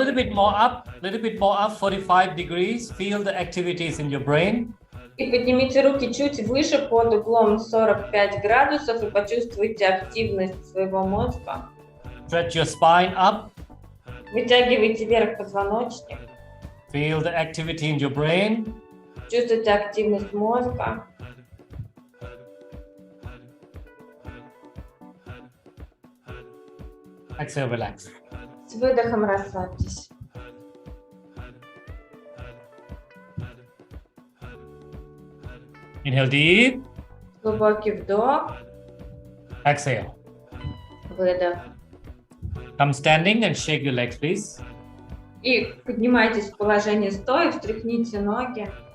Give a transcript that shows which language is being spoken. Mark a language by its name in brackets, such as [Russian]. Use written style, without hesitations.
[English] little bit more up, 45 degrees. Feel the activities in your brain. [Russian] И поднимите руки чуть выше под углом 45 градусов и почувствуйте активность своего мозга. [English] Stretch your spine up. [Russian] Вытягивайте вверх позвоночник. [English] Feel the activity in your brain. [Russian] Чувствуйте активность мозга. [English] Exhale, relax. [Russian] С выдохом расслабьтесь. [English] Inhale deep. [Russian] Глубокий вдох. [English] Exhale. [Russian] Выдох. [English] Come standing and shake your legs, please. [Russian] И поднимайтесь в положение стоя, встряхните ноги.